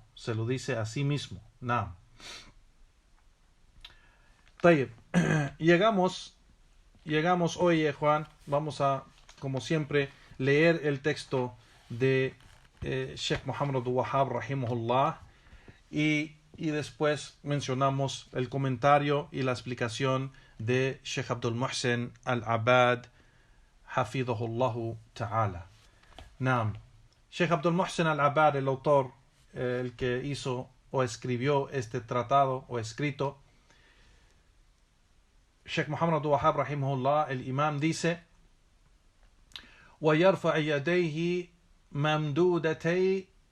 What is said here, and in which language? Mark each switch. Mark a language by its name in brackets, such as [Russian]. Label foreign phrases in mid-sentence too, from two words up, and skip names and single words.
[Spanish] Se lo dice a sí mismo. Llegamos hoy, Juan, vamos a, como siempre, leer el texto de Sheikh Muhammad Abdul Wahhab rahimahullah y después mencionamos el comentario y la explicación de Sheikh Abdul Muhsin al-Abad [Arabic] حفظه الله تعالى. [Spanish] Sheikh Abdul Muhsin al-Abad, el autor, el que hizo o escribió este tratado o escrito, Sheikh Muhammad Abdul Wahhab rahimahullah, el imam, dice [Arabic] ويرفع يديه ممدودتي